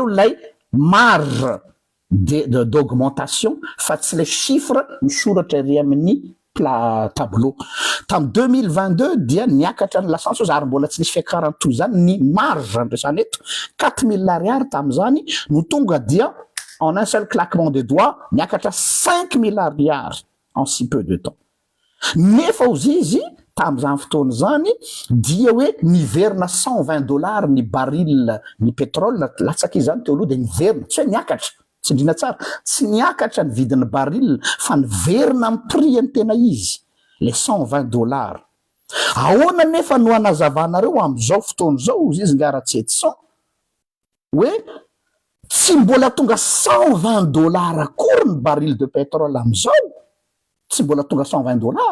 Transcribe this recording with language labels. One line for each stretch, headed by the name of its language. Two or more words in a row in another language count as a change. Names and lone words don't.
Malagasy: lay
French: marge d'augmentation
Malagasy: fa tsy
French: le chiffre
Malagasy: misoratra ery amin'ny tableau tam 2022 dia niakatra ny lasantsy zary mbola tsy nisy fiakarany toy zany ny marge andresana eto 4000 ariary tam'izany no tonga dia
French: en un seul claquement de doigts
Malagasy: niakatra 5000 ariary
French: en si peu de temps
Malagasy: nefa ozy izy tam'izany fotoana zany dia hoe niverina $120 ny baril ny pétrole latsaka izy zany teo aloha de niverina tsy hoe niakatra tsy indrina tsara tsy niakatra ny vidin'ny baril fa niverina amin'ny prix ny tena izy le $120 ahoana nefa no anazavanareo am'izao fotoana zao izy nga Ratsietson hoe tsy mbola tonga $120 akory ny
French: baril de pétrole
Malagasy: am'izao tsy mbola tonga $120